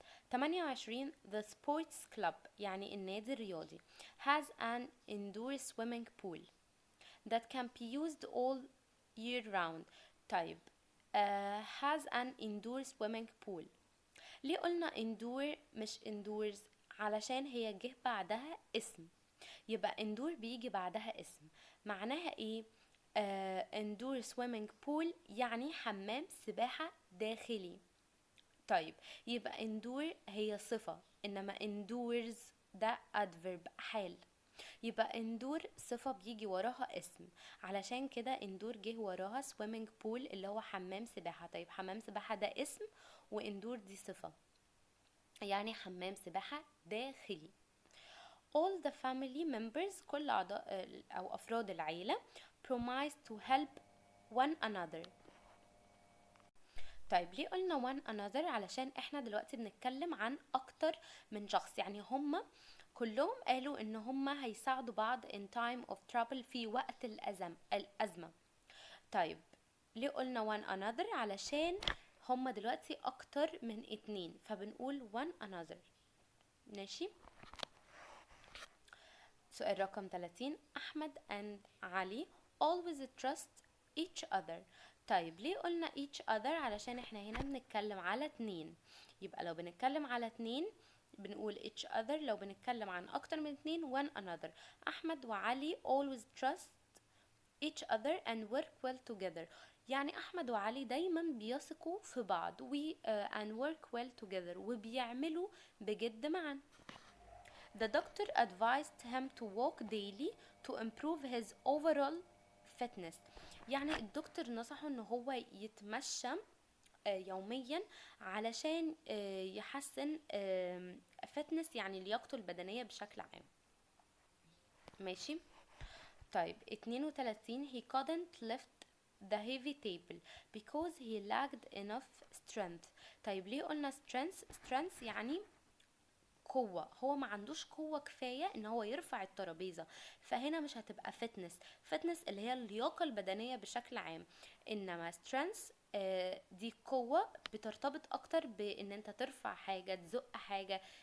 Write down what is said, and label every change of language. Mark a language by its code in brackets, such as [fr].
[en] 28 the sports club [ar] يعني النادي الرياضي [en] has an indoor swimming pool that can be used all year round. [ar] طيب [en] has an indoor swimming pool، [ar] ليه قلنا indoor مش indoors؟ علشان هي جه بعدها اسم، يبقى indoor بيجي بعدها اسم، معناها ايه؟ indoor swimming pool يعني حمام سباحة داخلي. طيب يبقى indoor هي صفة، انما indoors ده adverb حال، يبقى indoor صفة بيجي وراها اسم، علشان كده indoor جه وراها swimming pool اللي هو حمام سباحة. طيب حمام سباحة ده اسم وindoor دي صفة، يعني حمام سباحة داخلي. [en] all the family members [ar] كل أعضاء أو أفراد العيلة [en] promise to help one another. [ar] طيب ليه قلنا one another؟ علشان احنا دلوقتي بنتكلم عن أكتر من شخص، يعني هم كلهم قالوا إن هم هيساعدوا بعض [en] in time of trouble [ar] في وقت الأزمة. طيب ليه قلنا one another؟ علشان هم دلوقتي أكتر من اتنين، فبنقول one another. ماشي. سؤال رقم [en] 30 أحمد and علي always trust each other. [ar] طيب ليه قلنا each other؟ علشان احنا هنا بنتكلم على اتنين، يبقى لو بنتكلم على اتنين بنقول each other، لو بنتكلم عن أكتر من اتنين one another. [en] أحمد وعلي always trust each other and work well together، [ar] يعني أحمد وعلي دايما بيثقوا في بعض [en] and work well together [ar] وبيعملوا بجد معا. [en] The doctor advised him to walk daily to improve his overall fitness، [ar] يعني الدكتور نصحه ان هو يتمشى يوميا علشان يحسن fitness يعني لياقته البدنية بشكل عام. ماشي. [en] طيب 32 he couldn't lift the heavy table because he lacked enough strength. [ar] طيب ليه قلنا strength يعني قوة، هو ما عندوش قوة كفاية ان هو يرفع الترابيزة، فهنا مش هتبقى فتنس اللي هي اللياقة البدنية بشكل عام، انما strength دي قوة بترتبط اكتر بان انت ترفع حاجة، تزق حاجة،